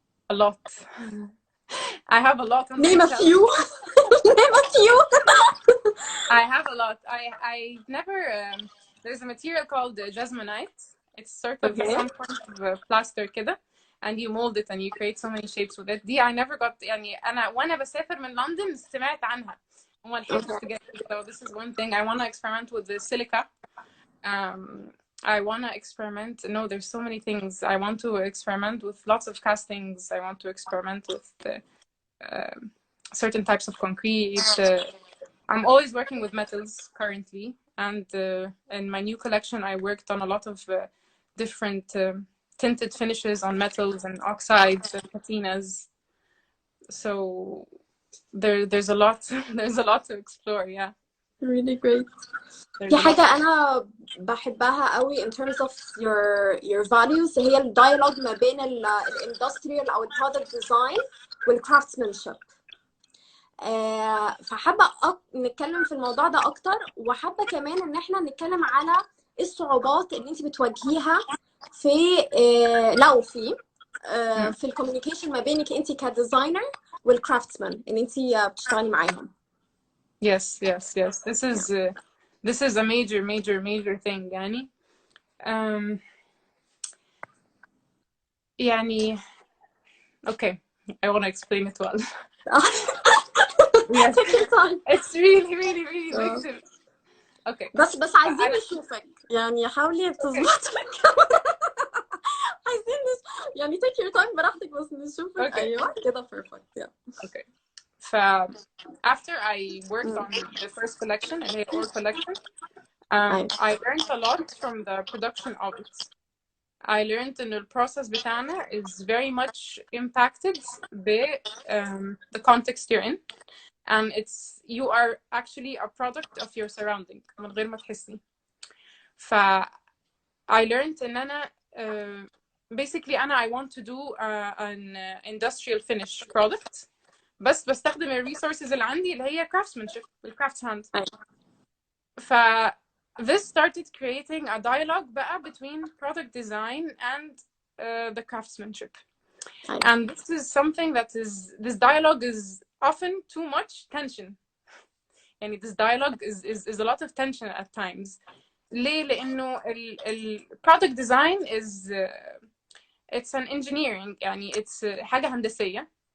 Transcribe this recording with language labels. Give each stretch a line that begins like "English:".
English: A lot. I have a lot on Name a few. Name a few. I have a lot. I never there's a material called jasmonite. It's sort of some kind of plaster كده, and you mold it and you create so many shapes with it. دي I never got.
Arabic: يعني أنا وأنا بسافر من لندن سمعت عنها وما لحقتش
English: to get it. So this is one thing. I want to experiment with the silica. I want to experiment. No, there's so many things. I want to experiment with lots of castings. I want to experiment with certain types of concrete. I'm always working with metals currently, and in my new collection I worked on a lot of different tinted finishes on metals and oxides and patinas. So there's a lot there's a lot to explore. Yeah, really great.
Arabic: في حاجة أنا بحبها قوي
English: in terms of your values
Arabic: هي الديالوج ما بين الاندستريال أو البرودكت ديزاين والcraftsmanship. فحابة نتكلم في الموضوع ده أكتر، وحابة كمان إن إحنا نتكلم على الصعوبات اللي أنت بتواجهيها في لو في الكوميونيكيشن ما بينك أنت كديزاينر والكرافتسمان إن أنت بتشتغلي معاهم.
English: Yes. This is a major thing يعني. يعني okay, I want to explain it well. Yes. Take your time. It's really big. Okay.
Arabic: بس عايزين نشوفك يعني حاولي تظبطي الكاميرا. عايزين يعني
English: take your time
Arabic: براحتك بس نشوفك.
English: Okay.
Arabic: أيوة كده perfect.
English: Yeah. Okay. After I worked on the first collection, the whole collection, I learned a lot from the production of it. I learned that the process بتاعنا is very much impacted by the context you're in, and you are actually a product of your surrounding
Arabic: من غير ما تحسي.
English: I learned
Arabic: إن أنا
English: basically I want to do an industrial finish product.
Arabic: بس بستخدم الريسورسز اللي عندي اللي هي
English: craftsmanship الcrafts hand. This started creating a dialogue بقى between product design and the craftsmanship. And this is something this dialogue is often too much tension. And this dialogue is a lot of tension at times. ليه؟ لأنه product design is it's an engineering يعني it's
Arabic: حاجة هندسية.